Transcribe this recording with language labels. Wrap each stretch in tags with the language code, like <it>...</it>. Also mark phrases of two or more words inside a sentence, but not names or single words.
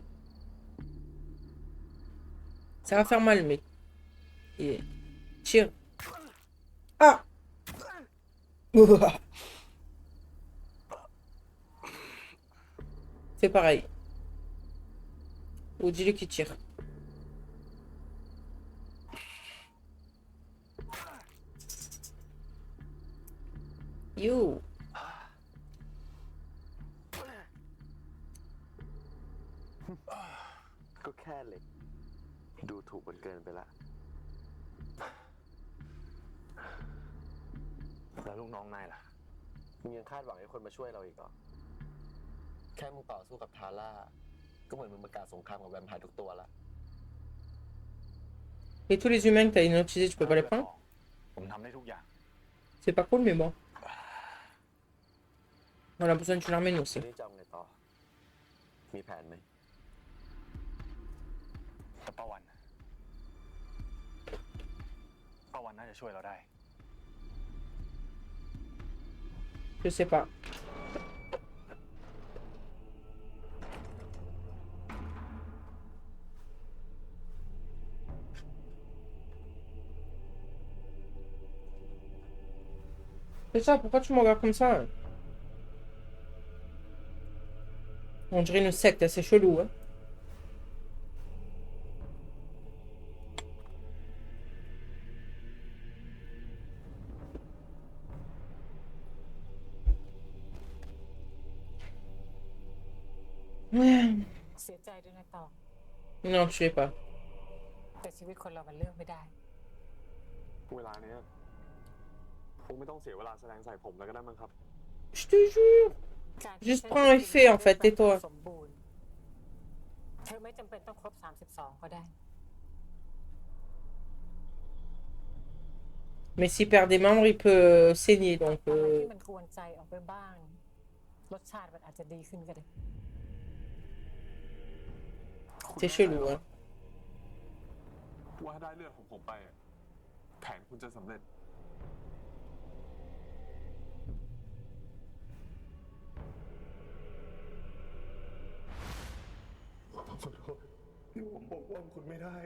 <fr>Ça va faire mal, mais... Tire. Ah! Fais pareil. Ou dis-lui qu'il tire. Yo!</fr> <th>ก็แค่เหล็กดูถูกมันเกินไปละแล้วลูกน้องนายล่ะมึงยังคาดหวังให้คนมาช่วยเราอีกเหรอแค่มึงต่อสู้กับทาร่าก็เหมือนมึงประกาศสงครามกับแวมไพร์ทุกตัวละ</th> <fr>Et tous les humains que t'as hypnotisés, tu peux pas les prendre?</fr> <th>ผมทำได้ทุกอย่าง</th> <fr>C'est pas cool, mais bon. On a besoin d'une armée, nous</fr> <th>ที</th> <fr>aussi.</fr> <th>นี้จะเอาไงต่อมีแผนไหมแต่ป้าวันน่าจะช่วยเราได้</th> <fr>Je sais pas. C'est ça, pourquoi tu me regardes comme ça? On dirait une secte, c'est chelou, hein. Ouais.</fr> <th>เสียใจด้วยนะตอง</th> <fr>Non, tu sais pas.</fr> <th>แต่ชีวิตคนเรามันเลือกไม่ได้ เวลาเนี้ยคงไม่ต้องเสียเวลาแสดงใส่ผมแล้วก็ได้มั้งครับ</th> <fr>Je te jure.</fr> <th>การที่</th> <fr>Juste</fr> <th>ฉัน</th> <fr>prends un fait, en fait, tais-toi.</fr> <th>สมบูรณ์เธอไม่จำเป็นต้องครบ32ก็ได้</th> <fr>Mais s'il perd des membres, il peut saigner, donc...</fr> <th>อะไรที่มันกวนใจออกไปบ้าง รสชาติมันอาจจะดีขึ้นก็ได้</th> <fr>C'est chelou, hein.</fr> <th>ว่าถ้าได้เลือดของผมไปอะแผนคุณจะสำเร็จขอโทษที่ผมปกป้องคุณไม่ได้</th>